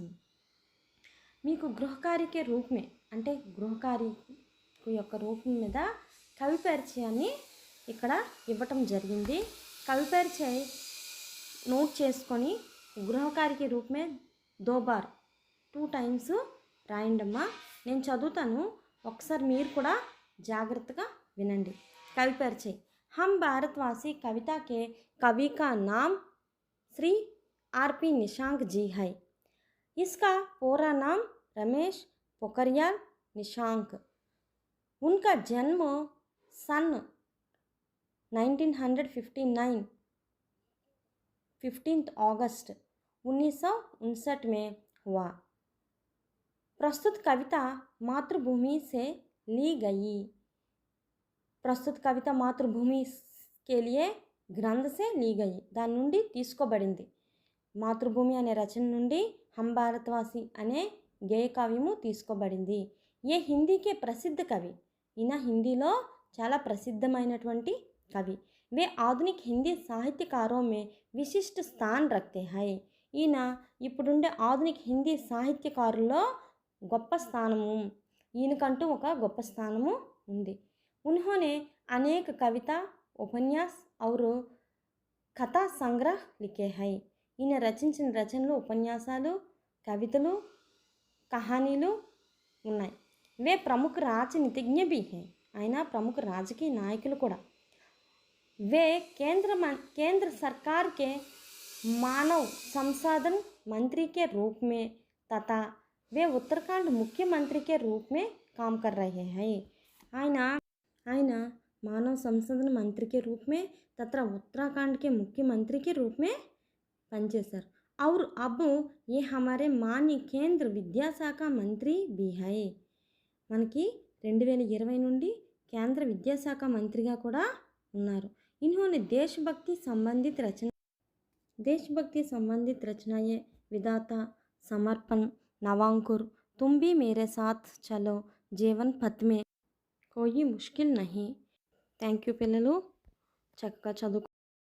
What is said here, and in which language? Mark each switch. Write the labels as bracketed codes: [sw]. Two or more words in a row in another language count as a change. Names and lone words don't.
[te] మీకు గృహకార్యకే రూపమే అంటే గృహకార్య యొక్క రూపం మీద కవి పరిచయాన్ని ఇక్కడ ఇవ్వటం జరిగింది. కవి పరిచయ నోట్ చేసుకొని గృహకార్యకి రూపమే 2 బార్ 2 టైమ్స్ రాయండమ్మా. నేను చదువుతాను, ఒకసారి మీరు కూడా జాగ్రత్తగా వినండి. [hi] कवि परिचय। हम भारतवासी कविता के कवि का नाम श्री आर.पी. निशांक जी है। इसका पूरा नाम रमेश पोखरियाल निशांक। उनका जन्म सन 1959 15 अगस्त 1959 में हुआ। प्रस्तुत कविता मातृभूमि से ली गई। प्रस्तुत कविता मातृभूमि के लिए ग्रंथ से ली गई, [te] దాని నుండి తీసుకోబడింది. మాతృభూమి అనే రచన నుండి హమ్ భారతవాసి అనే గేయ కావ్యము తీసుకోబడింది. [hi] ये हिंदी के प्रसिद्ध कवि, [te] ఈయన హిందీలో చాలా ప్రసిద్ధమైనటువంటి కవి. [hi] वे आधुनिक हिंदी साहित्यकारों में विशिष्ट स्थान रखते हैं। [te] ఈయన ఇప్పుడుండే ఆధునిక హిందీ సాహిత్యకారుల్లో గొప్ప స్థానము, ఈయనకంటూ ఒక గొప్ప స్థానము ఉంది. [hi] उन्होंने अनेक कविता, उपन्यास और कथा संग्रह लिखे हैं। [te] ఈయన రచించిన రచనలు, ఉపన్యాసాలు, కవితలు, కహానీలు ఉన్నాయి. [hi] वे प्रमुख राजनीतिज्ञ भी हैं, [te] ఆయన ప్రముఖ రాజకీయ నాయకులు కూడా. [hi] वे केंद्र सरकार के मानव संसाधन मंत्री के रूप में तथा वे उत्तराखंड मुख्यमंत्री के रूप में काम कर रहे हैं। ఆయన मानव संसाधन मंत्री के रूप में तथा उत्तराखंड के मुख्यमंत्री के रूप में पनिचेशाరు. और अब ये हमारे माननीय केंद्र [te] విద్యాశాఖ మంత్రి [hi] भी है. [te] మనకి 2020 నుండి కేంద్ర విద్యాశాఖ మంత్రిగా కూడా ఉన్నారు. इन्होंने देशभक्ति संबंधित रचनाएं विधाता, समर्पण, नवांकुर, तुम भी मेरे साथ चलो, जीवन पथ में कोई मुश्किल नहीं. [en] thank you [te] పిల్లలు, చక్కగా చదువు.